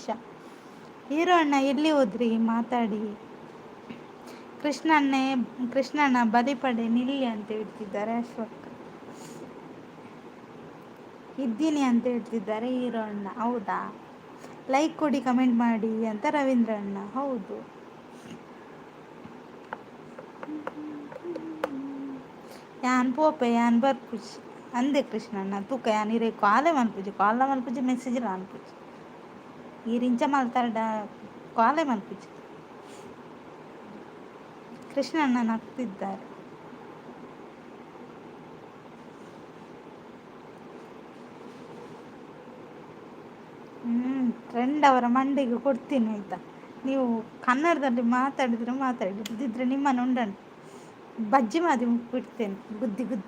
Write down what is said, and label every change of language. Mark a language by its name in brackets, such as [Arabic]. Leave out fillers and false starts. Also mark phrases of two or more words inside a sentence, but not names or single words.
[Kannada] ಹೀರೋ ಅಣ್ಣ ಎಲ್ಲಿ ಹೋದ್ರಿ? ಮಾತಾಡಿ. ಕೃಷ್ಣಣ್ಣ ಬಲಿಪಡೆ ನಿಲ್ಲಿ ಅಂತ ಹೇಳ್ತಿದ್ದಾರೆ ಅಶ್ವಕ್ಕ. ಇದ್ದೀನಿ ಅಂತ ಹೇಳ್ತಿದ್ದಾರೆ ಹೀರೋ ಅಣ್ಣ. ಹೌದಾ? ಲೈಕ್ ಕೊಡಿ, ಕಮೆಂಟ್ ಮಾಡಿ ಅಂತ ರವೀಂದ್ರ ಅಣ್ಣ. ಹೌದು. [Tulu] ಯಾನ್ ಪೋಪೆ ಯಾನ್ ಬರ್ಪುಜಿ ಅಂದೆ ಕೃಷ್ಣಣ್ಣ. ತೂಕ ಯಾನ್ ಇರೇ ಕಾಲೇ ಮಲ್ಪುಜಿ ಮೆಸೇಜ್ ಅನ್ಪುಜಿ ಈ ರಿಂಚ ಮಲ್ತಾರ ಕಾಲೇ ಮಲ್ಪುಜಿ. [Kannada] ಕೃಷ್ಣಣ್ಣ ನಗ್ತಿದ್ದಾರೆ. ಟ್ರೆಂಡ್ ಅವರ ಮಂಡಿಗೆ ಕೊಡ್ತೀನಿ ಆಯಿತಾ. ನೀವು ಕನ್ನಡದಲ್ಲಿ ಮಾತಾಡಿದ್ರೆ ನಿಮ್ಮನ್ನು ಉಂಡನು ಬಜ್ಜಿ ಮಾದಿ ಬಿಡ್ತೇನೆ ಗುದ್ದಿ.